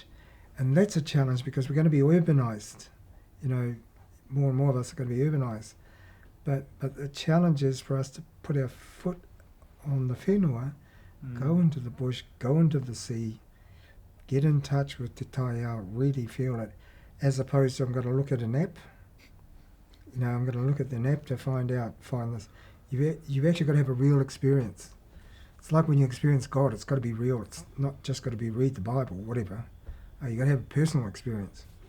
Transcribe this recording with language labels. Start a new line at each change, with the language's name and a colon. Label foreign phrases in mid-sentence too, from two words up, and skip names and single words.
English: And that's a challenge, because we're going to be urbanised. You know, more and more of us are going to be urbanised. But the challenge is for us to put our foot on the whenua, go into the bush, go into the sea, get in touch with
Māori: te tai ao,
English: really feel it, as opposed to I'm going to look at an app. You know, I'm going to look at an app to find this. You've actually got to have a real experience. It's like when you experience God, it's got to be real. It's not just got to be read the Bible, whatever. You've got to have a personal experience.